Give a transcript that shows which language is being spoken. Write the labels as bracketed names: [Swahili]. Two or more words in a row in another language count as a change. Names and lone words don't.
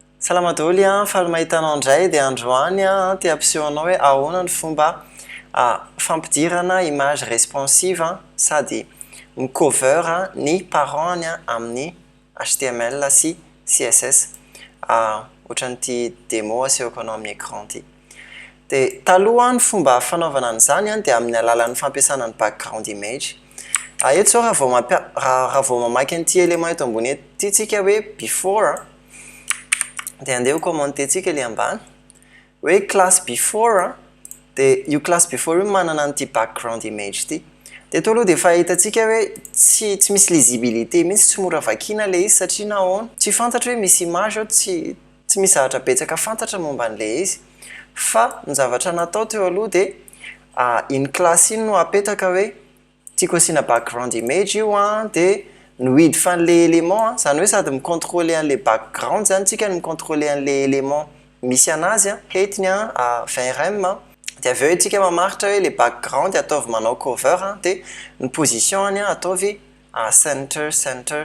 [Malagasy] Salama daholo faly mahitanao indray dia androany te ampisehoanao hoe ahoana ny fomba fampidirana [English] image responsive [Malagasy] sady mi-cover ny parent amin'ny HTML sy CSS ohatran'ity démo asehoko anao amin'ny écran ty. Dia taloha ny fomba fanaovana an'izany dia amin'ny alalan'ny fampiasana ny [English] background image. [Malagasy] Eto zao raha vao mamaky an'ity élément eto ambony ety tsika hoe before dia andeha ho commenter-tsika ilay ambany hoe [English] class before [Malagasy] dia io [English] class before [Malagasy] io manana an'ity [English] background image [Malagasy] ity. Dia eto aloha dia efa hitantsika hoe tsy misy lisibilité mihitsy, tsy mora vakiana ilay izy satria nahoana tsy fantatra hoe misy image ao, tsy misy zavatra betsaka fantatra momba an'ilay izy. Fa ny zavatra natao teo aloha dia iny classe iny no apetaka hoe tiako asiana [English] background image [Malagasy] io dia mihidy fa an'ilay élément zany hoe sady micontrôler an'ilay background zany tsika no micontrôler an'ilay élément misy anazy entiny VRM dia avy eo itsika mamaritra hoe le background ataovy manao cover dia ny position ataovy center.